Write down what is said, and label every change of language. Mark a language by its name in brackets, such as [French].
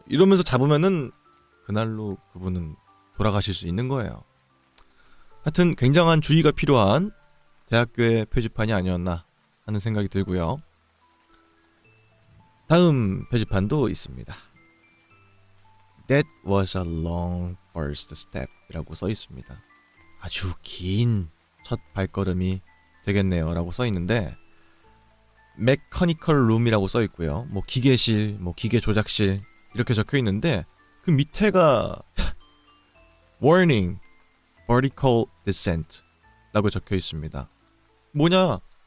[Korean] 이러면서 잡으면은 그날로 그분은 돌아가실 수 있는 거예요. 하여튼 굉장한 주의가 필요한 대학교의 표지판이 아니었나 하는 생각이 들고요. 다음 표지판도 있습니다. [English] That was a long first step [Korean] 이라고 써 있습니다. 아주 긴 첫 발걸음이 되겠네요 라고 써 있는데 Mechanical Room이라고 써 있고요. 뭐 기계실, 뭐 기계 조작실 이렇게 적혀 있는데 그 밑에가 [English] Warning, Vertical Descent [Korean] 라고 적혀 있습니다. 뭐냐?